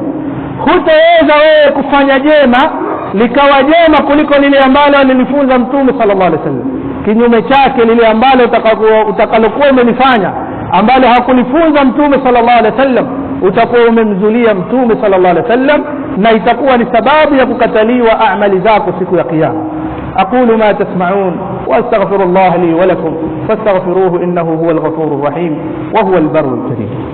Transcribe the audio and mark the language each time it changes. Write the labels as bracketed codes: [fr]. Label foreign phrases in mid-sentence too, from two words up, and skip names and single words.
[sw] Hutaweza wewe kufanya jema likawa jema kuliko lile ambalo alilifunza Mtume [ar] صلى الله عليه وسلم. [sw] Kinyume chake, lile ambalo utakalokuwa umelifanya ambalo hakulifunza Mtume [ar] صلى الله عليه وسلم, [sw] utakuwa umemzulia Mtume [ar] صلى الله عليه وسلم, [sw] na itakuwa ni sababu ya kukataliwa amali zako siku ya kiyama. [ar] أقول ما تسمعون وأستغفر الله لي ولكم فاستغفروه إنه هو الغفور الرحيم وهو البر الكريم.